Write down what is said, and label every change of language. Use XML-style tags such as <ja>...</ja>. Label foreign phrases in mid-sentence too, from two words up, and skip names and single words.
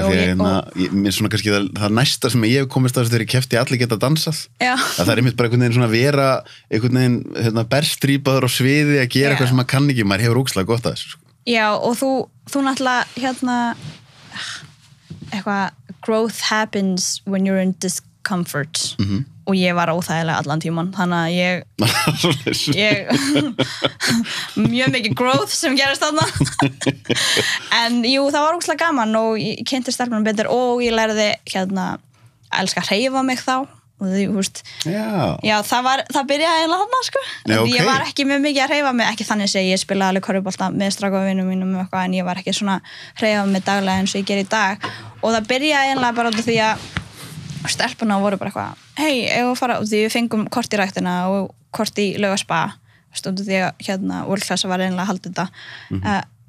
<is>mér svona kannski það næsta sem ég hef komist að þegar ég keppti allir geta dansað að það einmitt bara einhvern veginn svona vera einhvern veginn berstrípaður á sviði að gera eitthvað sem maður kann ekki, maður hefur ógeðslega gott að þessu sko. Já, og þú náttúrulega eitthvað</is> <en>growth happens when you're in discomfort</en> <is>og ég var óþægilega allan tíman þannig að ég mjög mikið growth sem gerast þarna en jú, það var ógeðslega gaman og ég kynnti stelpunum betur og ég lærði að elska að hreyfa mig þá og þú veist já, það byrjaði eiginlega þarna sko ég var ekki með mikið að hreyfa mig ekki þannig að ég spilaði alveg körfubolta með strákavinum mínum en ég var ekki svona hreyfa mig daglega eins og ég ger í dag og það byrjaði eiginlega bara út af því að stelpuna voru bara eitthvað eigum að fara, því við fengum kort í ræktina og kort í Laugaspa stundu því að World Class var einlega að halda þetta</is>